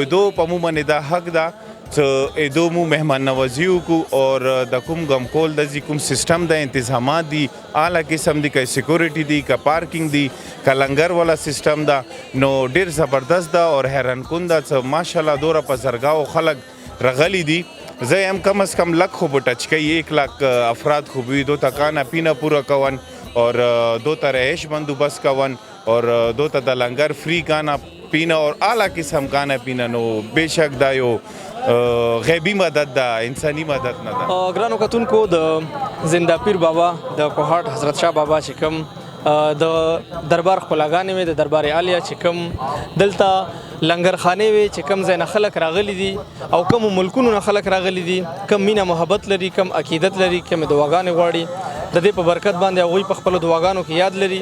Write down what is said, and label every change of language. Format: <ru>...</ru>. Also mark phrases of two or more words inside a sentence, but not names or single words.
<ps>دو په مو باندې دا حق ده چې ایدو مو مهمان نوازی وکړو, اور د کوم غمکول د کوم سسټم د انتظامات دي اعلی قسم دي, که سیکورټي دي, که پارکینګ دي, که لنګر والا سسټم ده, نو ډېر زبردست ده اور حیران کن ده چې ماشاءالله دوره په زرګاو خلک راغلي دي. زه هم کم از کم لک خو به ټچ کوي,</ps> <ur>1 لاکھ افراد</ur> <ps>خو وي. دو ته</ps> <ur>کانا پینا</ur> <ps>پورا کون, اور دو ته رہائش بندوبست کون, اور دو ته د لنګر فری</ps> <ur>کانا پینا</ur> <ps>اور اعلی قسم</ps> <ur>کانا پینا.</ur> <ps>نو</ps> <ur>بے شک</ur> <ps>دا یو غیبی مدد ده, انسانی مدد نه ده. ګرانو کتونکو, د زنده پیر بابا د کوهاټ حضرت شاه بابا چې کوم د دربار خلاګانې وي, د دربار عالیه چې کوم دلته لنګرخانې وي, چې کوم ځای نه خلک راغلي دي او کوم ملکونو نه خلک راغلي دي, کم مینه محبت لري, کم عقیدت لري, کم دعاګانې غواړي, د دې په برکت باندې هغوی په خپلو دعاګانو کې یاد لري.</ps>